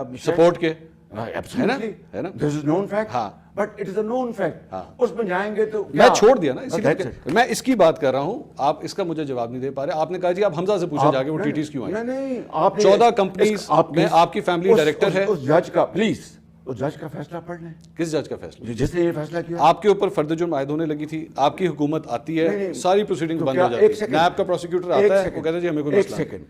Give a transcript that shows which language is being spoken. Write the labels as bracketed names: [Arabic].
[Urdu] Support کے؟ [English] Absolutely. This is known fact. But it is a known fact. [Urdu] اس میں جائیں گے تو میں چھوڑ دیا نا اسی لیے میں اس کی بات کر رہا ہوں, آپ اس کا مجھے جواب نہیں دے پا رہے. آپ نے کہا جی آپ حمزہ سے پوچھیں جا کے وہ ٹی ٹیز کیوں آئیں. نہیں 14 کمپنیز میں آپ کی فیملی ڈائریکٹر ہے. اس جج کا پلیز اس جج کا فیصلہ پڑھ لیں. کس جج کا فیصلہ؟ جس نے یہ فیصلہ کیا. آپ کے اوپر فرد جرم عائد ہونے لگی تھی, آپ کی حکومت آتی ہے, ساری پروسیڈنگ بند ہو جاتی ہے, نیب کا پروسیکیوٹر آتا ہے, وہ کہتا ہے جی ہمیں کوئی مسئلہ نہیں.